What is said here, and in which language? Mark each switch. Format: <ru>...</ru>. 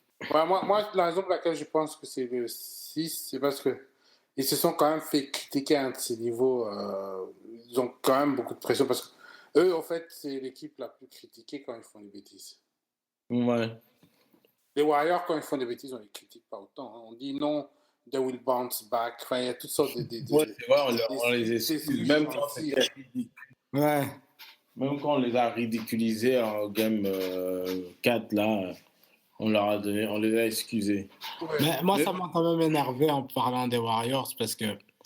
<fr>Moi, la raison pour laquelle je pense que c'est le 6, c'est parce que ils se sont quand même fait critiquer à un de ces niveaux. Ils ont quand même beaucoup de pression parce que eux, en fait, c'est l'équipe la plus critiquée quand ils font des bêtises. Ouais. Les Warriors, quand ils font des bêtises, on les critique pas autant. Hein. On dit non,</fr> <en>they will bounce back.</en> <fr>Enfin, il y a toutes sortes de c'est vrai, on les excuse. Même quand c'était ridicule. Ouais. Même quand on les a ridiculisés en game 4, là, on les a excusés. Ouais. Mais moi, ça m'a quand même énervé en parlant des Warriors parce que</fr>